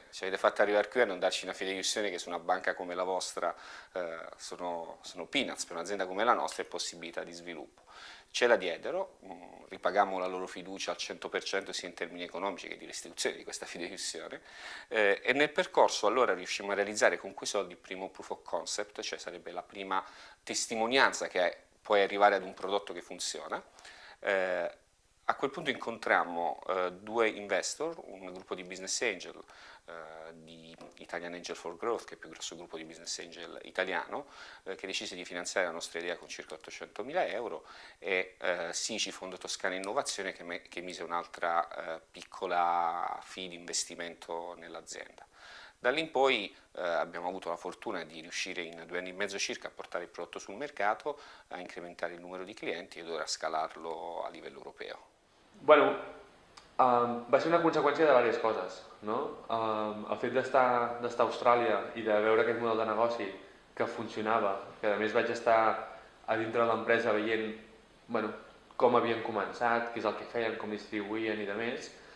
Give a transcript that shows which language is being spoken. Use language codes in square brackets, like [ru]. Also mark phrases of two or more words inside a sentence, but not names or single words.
[it] Ci avete fatto arrivare qui a non darci una fideiussione che su una banca come la vostra sono peanuts, per un'azienda come la nostra è possibilità di sviluppo. Ce la diedero, ripagammo la loro fiducia al 100% sia in termini economici che di restituzione di questa fideiussione, e nel percorso allora riuscimmo a realizzare con quei soldi il primo [en] proof of concept, [it] cioè sarebbe la prima testimonianza che puoi arrivare ad un prodotto che funziona. A quel punto incontrammo due investor, un gruppo di [en] business angel [it] di Italian Angel for Growth, che è il più grosso gruppo di [en] business angel [it] italiano, che decise di finanziare la nostra idea con circa 800.000 euro, e Sici Fondo Toscana Innovazione che mise un'altra piccola fee di investimento nell'azienda. Da lì in poi abbiamo avuto la fortuna di riuscire in 2 anni e mezzo circa a portare il prodotto sul mercato, a incrementare il numero di clienti ed ora a scalarlo a livello europeo. [ca] Bueno, va ser una conseqüència de diverses coses, no? El fet d'estar a Austràlia i de veure aquest model de negoci que funcionava, que a més vaig estar a dintre de l'empresa veient, bueno, com havien començat, què és el que feien, com distribuïen i de més.